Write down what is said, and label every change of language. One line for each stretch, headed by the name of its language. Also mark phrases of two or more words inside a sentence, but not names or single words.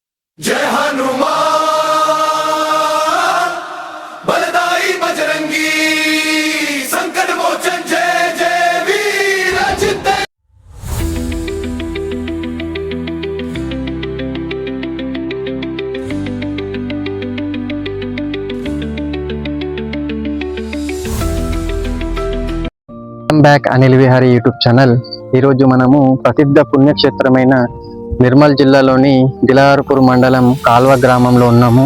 Hindi: जय हनुमान बलदाई बजरंगी संकट मोचन जय जय वीर चित्त।
Telugu: బ్యాక్ అనిల్ విహారీ
English: YouTube channel.
Telugu: ఈరోజు మనము ప్రసిద్ధ పుణ్యక్షేత్రమైన నిర్మల్ జిల్లాలోని దిలావర్పూర్ మండలం కాల్వ గ్రామంలో ఉన్నాము.